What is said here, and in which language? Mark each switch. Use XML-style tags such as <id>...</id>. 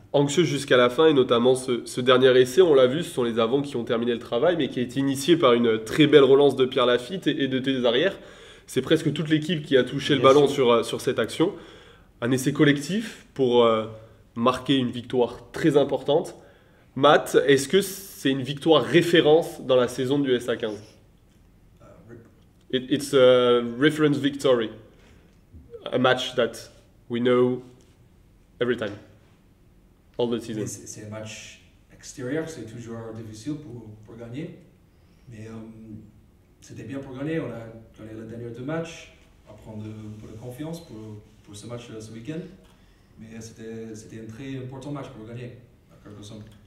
<fr>Anxieux jusqu'à la fin et notamment ce dernier essai, on l'a vu, ce sont les avants qui ont terminé le travail, mais qui a été initié par une très belle relance de Pierre Lafitte et de tes arrières. C'est presque toute l'équipe qui a touché le ballon sur cette action. Un essai collectif pour marquer une victoire très importante. Matt, est-ce que c'est une victoire référence dans la saison du SA15?</fr> <en>It's a reference victory. A match that we know every time. All the season.</en> <fr>C'est un match extérieur, c'est toujours difficile pour gagner. Mais c'était bien pour gagner. On a gagné les derniers deux matchs, à prendre un peu de confiance pour ce match ce week-end. Mais c'était un très important match pour gagner à Carcassonne.</fr>